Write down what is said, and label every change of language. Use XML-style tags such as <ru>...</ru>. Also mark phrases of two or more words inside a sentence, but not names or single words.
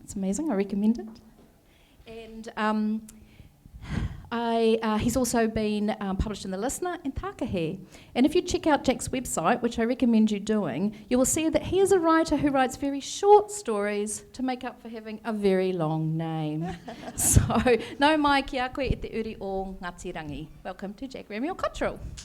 <en>It's amazing. I recommend it. And he's also been published in The Listener and Tākahe. And if you check out Jack's website, which I recommend you doing, you will see that he is a writer who writes very short stories to make up for having a very long name. So,</en> <mi>nau mai ki a koe e te uri o Ngati Rangi.</mi> <en>Welcome to Jack Remiel Cottrell.</en>